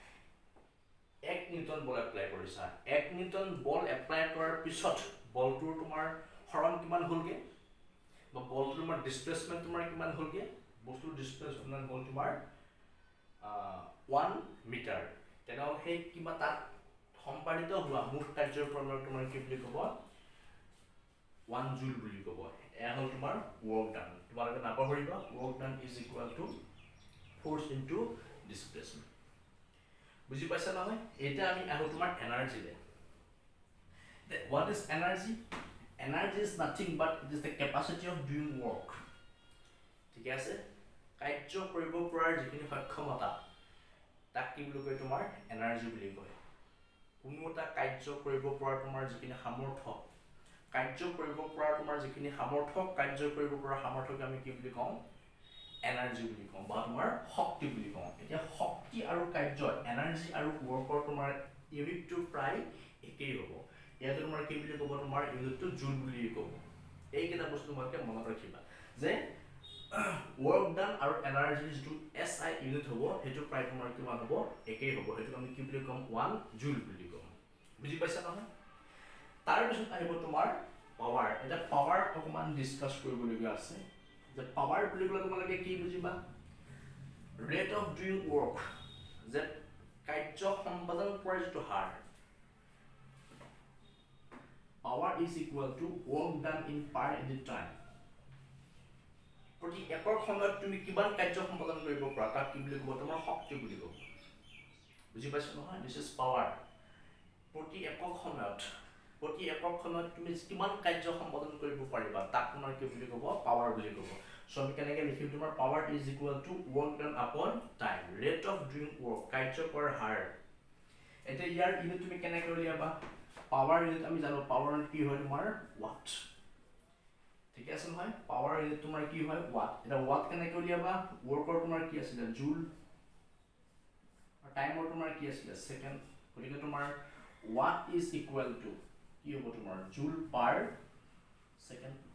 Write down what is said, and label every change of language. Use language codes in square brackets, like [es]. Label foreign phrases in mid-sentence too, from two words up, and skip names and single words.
[as] 1 নিউটন বল এপ্লাই কৰিছা 1 নিউটন বল এপ্লাই কৰাৰ পিছত বলটোৰ তোমাৰ হৰণ কিমান হ'লগে বা বলটোৰ তোমাৰ ডিসপ্লেসমেন্ট তোমাৰ কিমান হ'লগে বস্তুৰ ডিসপ্লেসমেন্ট হ'ল তোমাৰ 1 মিটাৰ তেনেহ'লে সেই কিবা তাত সম্পাদিত হোৱা মুঠ কাৰ্যৰ পৰিমাণ তোমাৰ কি বুলি ক'ব 1 জুল বুলি ক'ব এয়া হ'ল তোমাৰ [en] work done [as] তোমালোকে নাপাহৰিবা [en] work done is equal to force into displacement [as] বুজি পাইছা নহয় এটা আমি আহো তোমাৰ এনাৰ্জিলে [en] what is energy energy is nothing but it is the capacity of doing work [as] ঠিক আছে কাৰ্য কৰিব পৰাৰ যিখিনি সক্ষমতা তাক কি বুলি কয় তোমাৰ এনাৰ্জি বুলি কয় কোনো এটা কাৰ্য কৰিব পৰা তোমাৰ যিখিনি সামৰ্থ্য কাৰ্য কৰিব পৰা তোমাৰ যিখিনি সামৰ্থ্য কাৰ্য কৰিব পৰা সামৰ্থ্যক আমি কি বুলি কওঁ এনাৰ্জি বুলি কওঁ বা তোমাৰ শক্তি বুলি কওঁ এতিয়া শক্তি আৰু কাৰ্য এনাৰ্জি আৰু ৱৰ্কৰ তোমাৰ ইউনিটটো প্ৰায় একেই হ'ব ইয়াতে তোমাৰ কি বুলি ক'ব তোমাৰ ইউনিটটো জুল বুলি ক'ব এইকেইটা বস্তু তোমালোকে মনত ৰাখিবা যে [en] work done [as] আৰু এনাৰ্জি যিটো [en] SI unit [as] হ'ব সেইটো প্ৰায় তোমাৰ কিমান হ'ব একেই হ'ব সেইটো আমি কি বুলি ক'ম 1 জুল বুলি ক'ম বুজি পাইছা নহয় তাৰ পিছত আহিব তোমাৰ পাৱাৰ এটা পাৱাৰ অকমান ডিসকাস কৰিবলগীয়া আছে যে পাৱাৰ বুলি ক'লে তোমালোকে কি বুজিবা [en] rate of doing work [as] যে কাৰ্য সম্পাদন কৰাৰ যিটো হাৰ [en] power is equal to work done in per unit time [as] প্ৰতি একৰ সময়ত তুমি কিমান কাৰ্য সম্পাদন কৰিব পাৰা তাক কি বুলি ক'ব তোমাৰ শক্তি বুলি ক'ব বুজি পাইছা নহয় [en] this is power [as] প্ৰতি একক সময়ত তুমি কিমান কাৰ্য সম্পাদন কৰিব পাৰিবা তাক তোমাৰ কি বুলি ক'ব পাৱাৰ বুলি ক'ব সো আমি কেনেকৈ লিখিম তোমাৰ [en] power is equal to work done upon time rate of doing work [as] কাৰ্য কৰাৰ হাৰ এতিয়া ইয়াৰ ইউনিট তুমি কেনেকৈ উলিয়াবা পাৱাৰ ইউনিট আমি জানো পাৱাৰ কি হয় তোমাৰ ওয়াট ঠিক আছে নহয় পাৱাৰ ইউনিট তোমাৰ কি হয় ওয়াট এটা ওয়াট কেনেকৈ উলিয়াবা ওয়াৰ্কৰ তোমাৰ কি আছিল জুল আৰু টাইমৰ তোমাৰ কি আছিল সেকেন্ড গতিকে তোমাৰ [en] watt is equal to [as] কি হ'ব তোমাৰ [en] joule per second